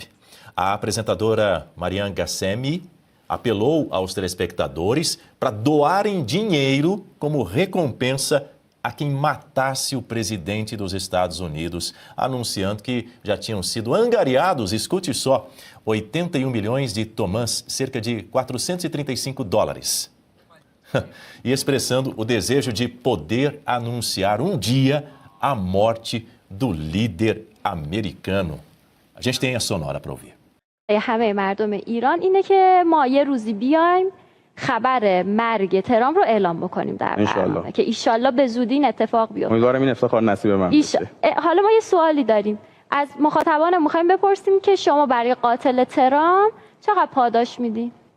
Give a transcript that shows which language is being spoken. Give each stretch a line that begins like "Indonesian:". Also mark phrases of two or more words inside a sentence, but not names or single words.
Portuguese: A apresentadora Marianne Gassemi apelou aos telespectadores para doarem dinheiro como recompensa a quem matasse o presidente dos Estados Unidos, anunciando que já tinham sido angariados, escute só, 81 milhões de tomãs, cerca de 435 dólares. E expressando o desejo de poder anunciar um dia a morte do líder americano. A gente tem a sonora para ouvir.
Persian: همه مردم ایران اینه که ما یه روزی بیایم خبر مرگ ترامپ رو اعلام بکنیم در برنامه که ایشالله به زودی این اتفاق بیفته. امیدوارم این افتخار نصیب من بشه. حالا ما یه سوالی داریم از مخاطبان، می‌خوایم بپرسیم که شما برای قاتل ترامپ چقدر پاداش میدین؟